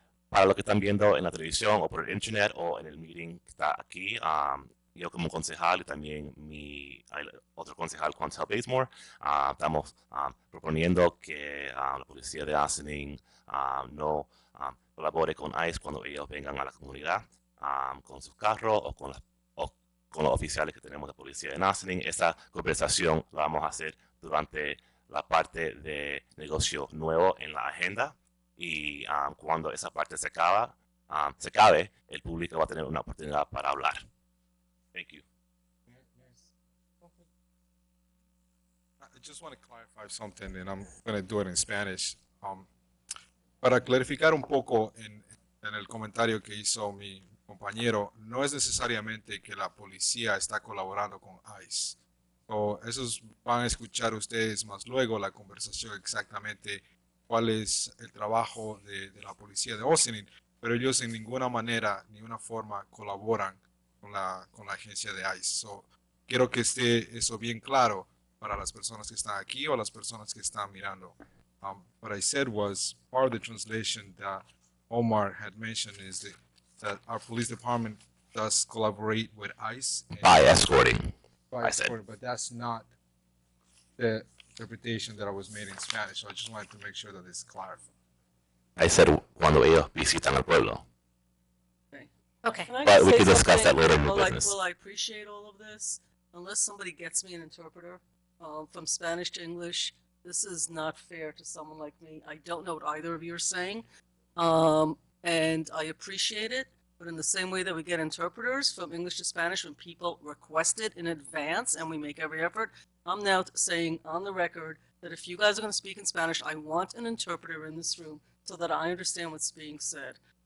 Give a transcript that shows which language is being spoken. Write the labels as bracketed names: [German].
[Spanish] Para lo que están viendo en la televisión o por el internet o en el meeting que está aquí, yo como concejal y también mi otro concejal, Concejal Bazemore, estamos proponiendo que la policía de Ossining no colabore con ICE cuando ellos vengan a la comunidad con sus carros o con los oficiales que tenemos de policía de Ossining. Esa conversación la vamos a hacer durante la parte de negocio nuevo en la agenda y cuando esa parte se acabe, el público va a tener una oportunidad para hablar. [English] Thank you. I just want to clarify something, and I'm going to do it in Spanish. [Spanish] Para clarificar un poco en el comentario que hizo mi compañero, no es necesariamente que la policía está colaborando con ICE. Esos van a escuchar ustedes más luego la conversación exactamente cuál es el trabajo de la policía de Ossining, pero ellos en ninguna manera, ni una forma colaboran con la agencia de ICE. Quiero que esté eso bien claro para las personas que están aquí o las personas que están mirando. [English] What I said was part of the translation that Omar had mentioned is that our police department does collaborate with ICE. By escorting. I said, but that's not the interpretation that I was made in Spanish. So I just wanted to make sure that it's clarified. I said [Spanish] cuando ellos visitan el pueblo. [English] Okay. Can I But we say can discuss that something? later in the Well, business. I appreciate all of this. Unless somebody gets me an interpreter from Spanish to English, this is not fair to someone like me. I don't know what either of you are saying, and I appreciate it. But in the same way that we get interpreters from English to Spanish when people request it in advance and we make every effort, I'm now saying on the record that if you guys are going to speak in Spanish, I want an interpreter in this room so that I understand what's being said.